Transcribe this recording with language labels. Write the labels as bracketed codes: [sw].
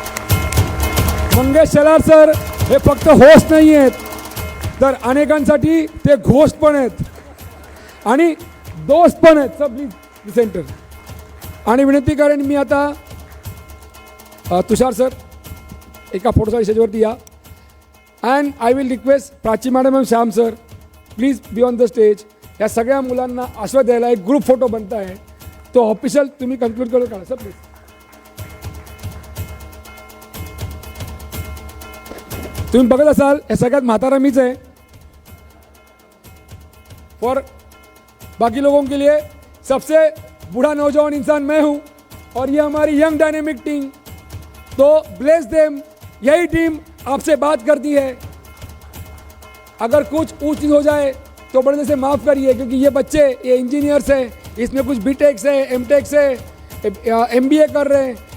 [mr] Mangesh Shelar sir हे फक्त host नाही आहेत, तर अनेकांसाठी ते घोस्ट पण आहेत आणि दोस्त पण आहेत. सब प्लीज सेंटर. आणि विनंती करेन मी आता तुषार सर एका फोटोसाठी स्टेजवरती या. [en] And I will request Prachi madam and Shyam sir, please be on the stage. [mr] या सगळ्या मुलांना आशीर्वाद द्यायला एक ग्रुप फोटो बनता आहे, तो ऑफिशियल तुम्ही कन्क्लूड करू का सर प्लीज. तुम्ही बघत असाल हे सगळ्यात म्हातारा मीच आहे. [hi] फॉर बाकी लोगों के लिए सबसे बूढ़ा नौजवान इंसान मैं हूं और ये हमारी यंग डायनेमिक टीम. [en] तो bless them. [hi] यही टीम आपसे बात करती है. अगर कुछ ऊंच नीच हो जाए तो बड़े से माफ़ करिए, क्योंकि ये बच्चे ये इंजीनियर्स हैं, इसमें कुछ बीटेक्स है, एमटेक्स है, एमबीए कर रहे हैं.